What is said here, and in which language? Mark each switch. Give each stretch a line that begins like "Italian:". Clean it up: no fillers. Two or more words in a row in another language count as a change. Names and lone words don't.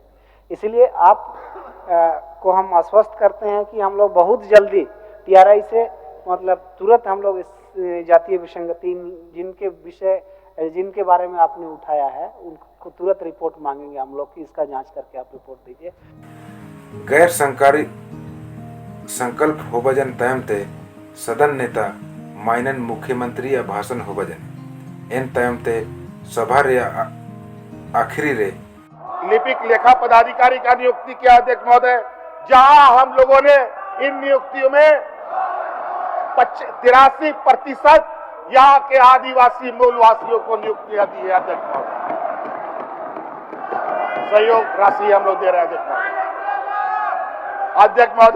Hindi: इसलिए आप को हम आश्वस्त करते हैं कि हम लोग बहुत जल्दी टीआरआई से मतलब तुरंत हम लोग इस जातीय विसंगति जिनके विषय जिनके बारे में आपने उठाया है उनको तुरंत रिपोर्ट मांगेंगे हम लोग कि इसका जांच करके आप रिपोर्ट दीजिए। गैर सरकारी संकल्प
Santali: होबजन तयमते
Hindi: सदन नेता
Santali: माइनन मुख्यमंत्री या भाषण होबजन इन तयमते सभा रे आखिरी रे
Hindi: लिपिक लेखा पदाधिकारी का नियुक्ति किया अध्यक्ष महोदय, जहां हम लोगों ने इन नियुक्तियों में 83% यहाँ के आदिवासी मूलवासियों को नियुक्तियां दी है अध्यक्ष महोदय। सहयोग राशि हम लोग दे रहे हैं अध्यक्ष महोदय।